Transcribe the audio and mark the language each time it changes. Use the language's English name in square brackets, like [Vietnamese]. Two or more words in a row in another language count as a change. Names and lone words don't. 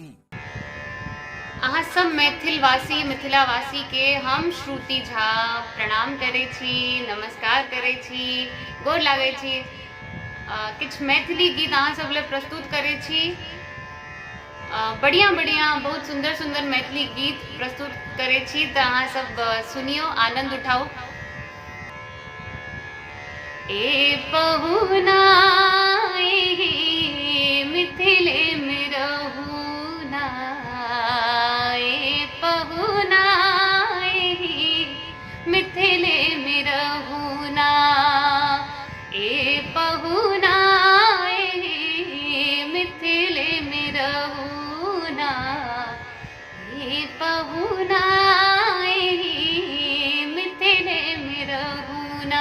[Maithili] अहाँ सब मैथिलवासी मिथिलावासी के हम श्रुति झा प्रणाम करै छी, नमस्कार करै छी, गोर लागै छी। किछु मैथिली गीत अहाँ सब लेल प्रस्तुत करै छी। बढ़िया बढ़िया बहुत सुंदर सुंदर मैथिली गीत प्रस्तुत करै छी, तऽ अहाँ सब सुनियो, आनंद उठाओ। ए पहुना मिथिले में रहूना, ए पहुना मिथिले में रहूना, ए पहुना मिथिले में रहूना, ए पहुना मिथिले में रहूना।